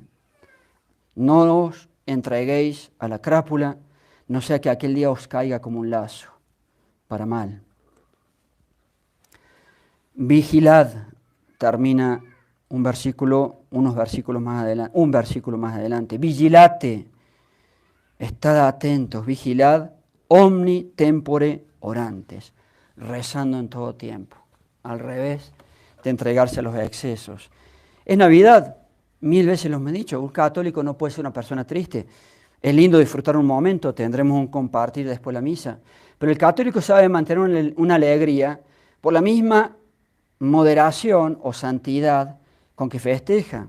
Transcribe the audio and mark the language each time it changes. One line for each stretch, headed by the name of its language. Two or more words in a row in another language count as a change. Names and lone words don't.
Spanish: No os entreguéis a la crápula, no sea que aquel día os caiga como un lazo, para mal. Vigilad, termina un versículo más adelante.
Latin: Vigilate,
Spanish: estad atentos, vigilad,
Latin: omni tempore orantes,
Spanish: rezando en todo tiempo. Al revés de entregarse a los excesos. Es Navidad, 1000 veces lo he dicho, un católico no puede ser una persona triste. Es lindo disfrutar un momento, tendremos un compartir después de la misa, pero el católico sabe mantener una alegría por la misma moderación o santidad con que festeja.